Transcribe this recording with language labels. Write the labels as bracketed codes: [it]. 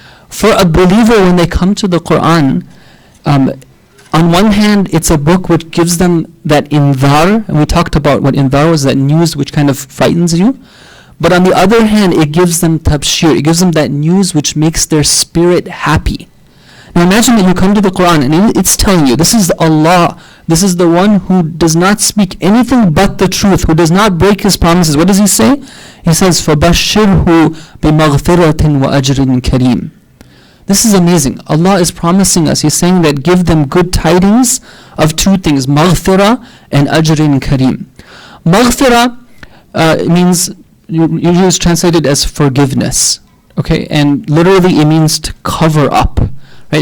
[en] For a believer, when they come to the Quran, on one hand, it's a book which gives them that indhar, and we talked about what indhar was, that news which kind of frightens you. But on the other hand, it gives them tabshir, it gives them that news which makes their spirit happy. Now imagine that you come to the Quran and it's telling you, this is Allah, this is the one who does not speak anything but the truth, who does not break his promises. What does he say? He says, [ar] فَبَشِّرْهُ بِمَغْفِرَةٍ وَأَجْرٍ كَرِيمٍ. [en] This is amazing. Allah is promising us, He's saying that give them good tidings of two things, maghfirah and ajrin kareem. Maghfirah means, usually it's translated as forgiveness, okay, and literally it means to cover up, right?